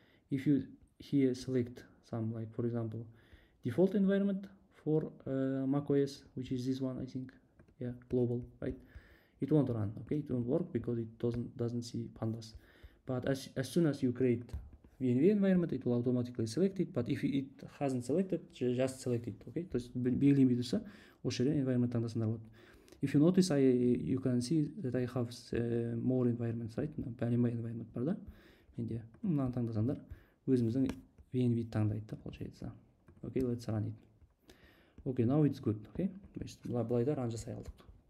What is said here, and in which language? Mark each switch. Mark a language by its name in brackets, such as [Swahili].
[English] If you here select some, like for example default environment for macOS, which is this one, I think, yeah, global, right? It won't run. Okay, it won't work because it doesn't see pandas. But as soon as you create VNV environment, it will automatically select it. But if it hasn't selected, just select it. [Kazakh] Okay, то есть белгілей тұрса осы жерден environment таңдасаңдар болады. [English] If you notice, you can see that I have more environments, right? [Kazakh] Бәлембай environment бар да менде. Мынаны таңдасаңдар өзіміздің VNV таңдайды да, получается. [English] Okay, let's run it. Okay, now it's good. [Kazakh] Okay, то есть былай да run жасай алдық.